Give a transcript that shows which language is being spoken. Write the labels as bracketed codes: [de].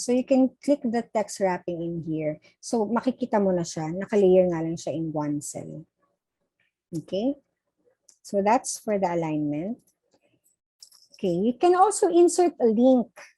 [en] So, you can click the text wrapping in here. [tl] So, makikita mo na siya, nakalayer nga lang siya in one cell. Okay? [en] So that's for the alignment. Okay, you can also insert a link.